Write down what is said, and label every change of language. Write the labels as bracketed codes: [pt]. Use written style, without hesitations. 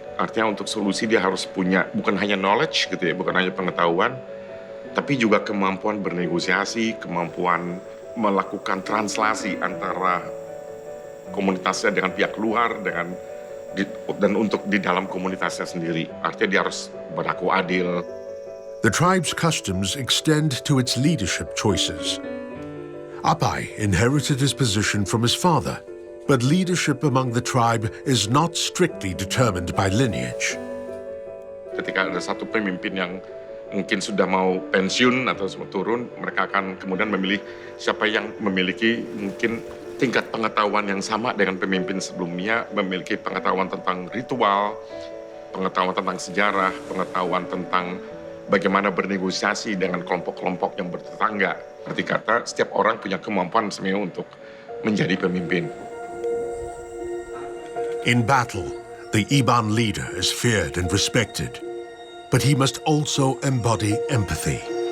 [id] Artinya untuk solusi dia harus punya bukan hanya knowledge gitu ya, bukan hanya pengetahuan, tapi juga kemampuan bernegosiasi, kemampuan melakukan translasi antara komunitasnya dengan pihak luar dan untuk di dalam komunitasnya sendiri. Artinya dia harus berlaku adil. [en] The tribe's customs extend to its leadership choices. Apai inherited his position from his father, But leadership among the tribe is not strictly determined by lineage. [id] Ketika ada satu pemimpin yang mungkin sudah mau pensiun atau turun, mereka akan kemudian memilih siapa yang memiliki mungkin tingkat pengetahuan yang sama dengan pemimpin sebelumnya, memiliki pengetahuan tentang ritual, pengetahuan tentang sejarah, pengetahuan tentang bagaimana bernegosiasi dengan kelompok-kelompok yang bertetangga. Berarti kata, setiap orang punya kemampuan sebenarnya untuk menjadi pemimpin. [en] In battle, the Iban leader is feared and respected, but he must also embody empathy.